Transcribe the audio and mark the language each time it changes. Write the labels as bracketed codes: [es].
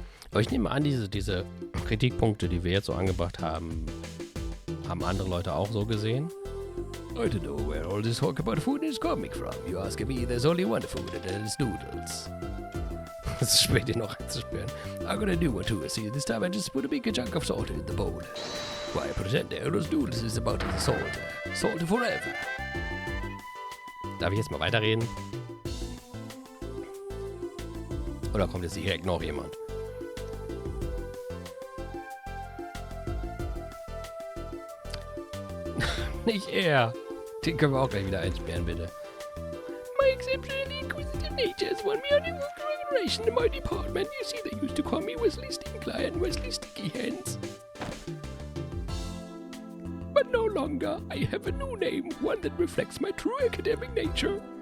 [de] Aber ich nehme an, diese Kritikpunkte, die wir jetzt so angebracht haben, haben andere Leute auch so gesehen. [en] I don't know where all this talk about food is coming from. You ask me, there's only one food and that is noodles. [de] Es ist spät, den noch einzusperren. [en] I'm gonna do one too. See, this time I just put a big chunk of salt in the bowl. Why, pretend those noodles is about the salt. Salt forever. [de] Darf ich jetzt mal weiterreden? Oder kommt jetzt direkt noch jemand? Nicht er. Den können wir auch gleich wieder einsperren, bitte. [en] My exceptionally inquisitive nature has won me unequal recognition in my department. You see, they used to call me Wesley Stinkler and Wesley Sticky Hands. But no longer. I have a new name, one that reflects my true academic nature.